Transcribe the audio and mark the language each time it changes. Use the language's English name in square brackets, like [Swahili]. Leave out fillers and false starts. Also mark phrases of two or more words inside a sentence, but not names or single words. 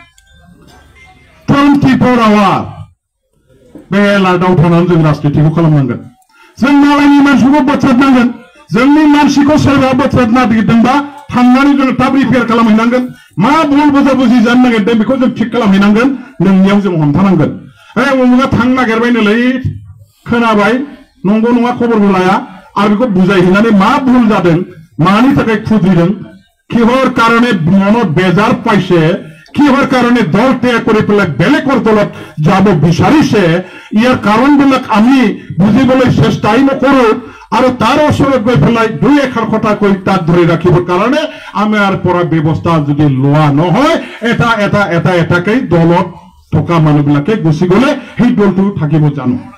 [Bodo] 24 आवार बे लादाव थानानै जों राजनितिखौ खालामनांगोन जों मालायनि मानसिखौ बोथ्रोदनांगोन जोंनि मानसिखौ सोरबा बोथ्रोदनो नागिरदोंबा थांनानै जों थाब रिपेयार खालामहैनांगोन मा भुल बुजाबुजि जानो नागिरदों बेखौ जों थिक खालामहैनांगोन नोंनियाव जों हमथानांगोन उमुगा थांनो नागिरबायनोलै खोनाबाय नंगौ नङा खबरबो लाया आरो बेखौ बुजायहैनानै मा भुल जादों मानि थाखाय खुद्रिदों [Assamese] কিহৰ কাৰণে মনত বেজাৰ পাইছে কিহৰ কাৰণে দল ত্যাগ কৰি পেলাই বেলেগৰ দলত যাব বিচাৰিছে ইয়াৰ কাৰণবিলাক আমি বুজিবলৈ চেষ্টাই নকৰো আৰু তাৰ ওচৰত গৈ পেলাই দুই এখাৰ কথা কৈ তাক ধৰি ৰাখিবৰ কাৰণে আমাৰ পৰা ব্যৱস্থা যদি লোৱা নহয় এটাকৈ দলত থকা মানুহবিলাকে গুচি গ'লে সেই দলটো থাকিব জানো